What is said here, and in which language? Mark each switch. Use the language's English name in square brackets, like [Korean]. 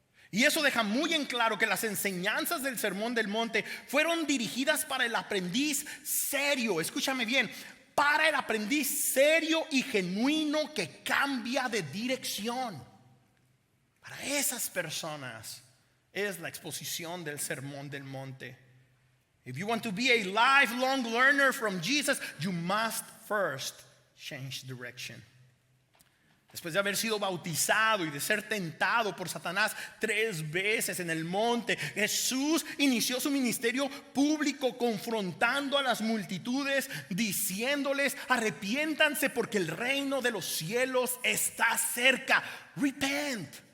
[Spanish] Y eso deja muy en claro que las enseñanzas del Sermón del Monte fueron dirigidas para el aprendiz serio. Escúchame bien, para el aprendiz serio y genuino que cambia de dirección. Para esas personas es la exposición del Sermón del Monte. [English] If you want to be a lifelong learner from Jesus, you must first change direction. [Spanish] Después de haber sido bautizado y de ser tentado por Satanás 3 veces en el monte, Jesús inició su ministerio público confrontando a las multitudes, diciéndoles: arrepiéntanse porque el reino de los cielos está cerca. [English] Repent.